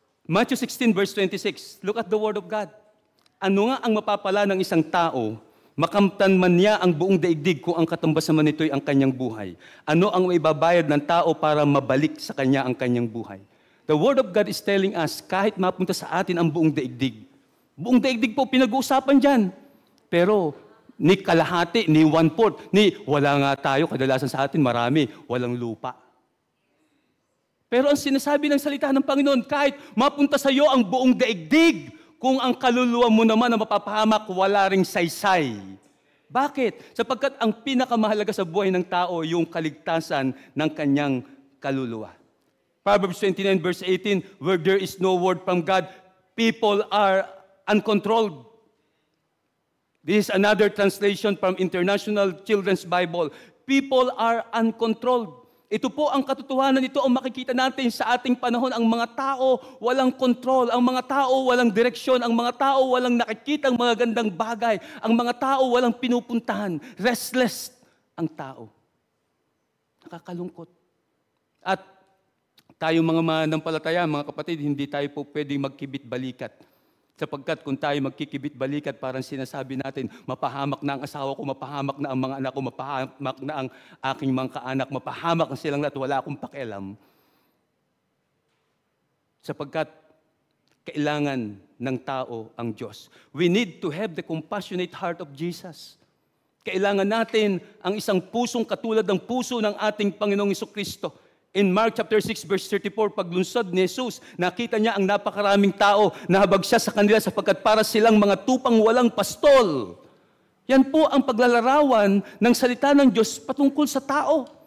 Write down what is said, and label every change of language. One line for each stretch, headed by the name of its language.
English: Matthew 16 verse 26, look at the Word of God.
Filipino: Ano nga ang mapapala ng isang tao, makamtan man niya ang buong daigdig kung ang katumbas naman nito'y ang kanyang buhay? Ano ang maibabayad ng tao para mabalik sa kanya ang kanyang buhay?
English: The Word of God is telling us,
Filipino: kahit mapunta sa atin ang buong daigdig po pinag-uusapan dyan. Pero, ni kalahati, ni 1/4, ni wala nga tayo, kadalasan sa atin marami, walang lupa. Pero ang sinasabi ng salita ng Panginoon, kahit mapunta sa iyo ang buong daigdig, kung ang kaluluwa mo naman na mapapahamak, wala ring saysay. Bakit? Sapagkat ang pinakamahalaga sa buhay ng tao, yung kaligtasan ng kanyang kaluluwa.
English: Proverbs 29 verse 18, where there is no word from God, people are uncontrolled. This is another translation from International Children's Bible. People are uncontrolled.
Filipino: Ito po ang katotohanan, ito ang makikita natin sa ating panahon. Ang mga tao walang control, ang mga tao walang direksyon, ang mga tao walang nakikitang mga gandang bagay, ang mga tao walang pinupuntahan. Restless ang tao. Nakakalungkot. At tayo mga manampalataya, mga kapatid, hindi tayo po pwedeng magkibit-balikat. Sapagkat kung tayo magkikibit-balikat, parang sinasabi natin, mapahamak na ang asawa ko, mapahamak na ang mga anak ko, mapahamak na ang aking mga kaanak, mapahamak na silang lahat, wala akong pakialam. Sapagkat kailangan ng tao ang Diyos.
English: We need to have the compassionate heart of Jesus.
Filipino: Kailangan natin ang isang pusong katulad ng puso ng ating Panginoong Jesucristo. In Mark chapter 6 verse 34, paglunsod ni Jesus, nakita niya ang napakaraming tao, nahabag siya sa kanila sapagkat para silang mga tupang walang pastol. Yan po ang paglalarawan ng salita ng Diyos patungkol sa tao.